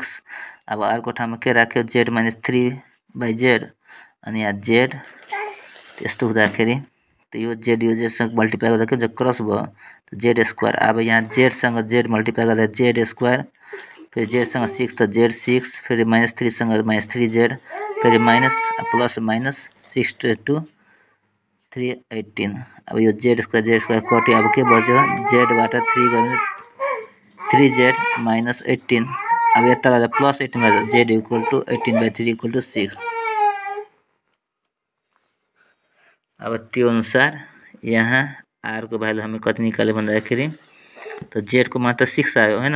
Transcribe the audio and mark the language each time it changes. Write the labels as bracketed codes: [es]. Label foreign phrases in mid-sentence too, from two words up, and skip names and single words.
[ne] अब r को ठाउँमा के राख्यो z - 3/z अनि यहाँ z त्यस्तो हुँदाखेरि त यो z सँग मल्टिप्लाई गर्दा क्रस भयो त [en] z square. [ne] अब यहाँ z सँग z मल्टिप्लाई गर्दा [en] z square [ne] फिर जेडसँग 6 त जेड 6, फिर -3 सँग -3 जेड, फिर [en] minus plus minus 6 to 3 [ne] 18। अब यो [en] z square [ne] कट्यो, अब के बच्यो जेडबाट 3 गयो भने 3 [en] z minus [ne] 18। अब यता गर्दा प्लस 18 गर्दा [en] z equal to 18/3 equal to 6. [ne] अब त्यो अनुसार यहाँ आर को भ्यालु हामी कति निकाल्यो भन्दाखेरि त जेड को मान त 6 आयो हैन।